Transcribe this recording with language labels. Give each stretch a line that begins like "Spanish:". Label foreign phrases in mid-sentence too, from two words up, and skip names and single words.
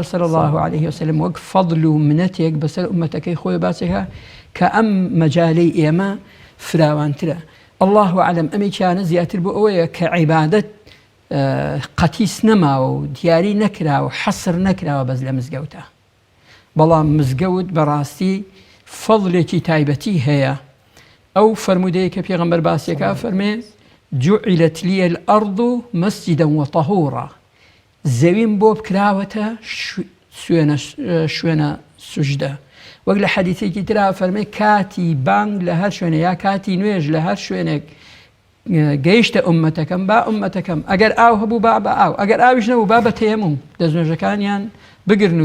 Arabic: صلی الله علیه و سلم
Central Kurdish: وەک فەضل و منەتێک بەسەر ئومەتەکەی خۆی باسێکە کە ئەم مەجالەی ئێمە فراوانترە
Arabic: الله ئەعلەم
Central Kurdish: ئەمێکیانە زیاتر بۆ ئەوەیە کە عیبادەت قەتیس نەماوە و دیاری نەکراوە حەسر نەکراوە بەس لە مزگەوتە بەڵام مزگەوت بەڕاستی فەضلێکی تایبەتی هەیە ئەو فەرمودەیە کە پێغەمبەر باسیەکە فەرمێ
Arabic: جوعلت لي الأرض مسجدا وطهورا
Central Kurdish: زەویم بۆ بکراوەتە شوێنە سوژدە وەک لە حەدیثێکی ترا فەرمێ کاتی بانگ لە هەر شوێنە یا کاتی نوێژ لە هەر شوێنێک گەیشتە ئومەتەکەم با ئومەتەکەم ئەگەر ئاو هەبوو با بە ئاو ئەگەر ئاویش نەبوو با بە تەیەموم دەستنوێژەکانیان بگرن و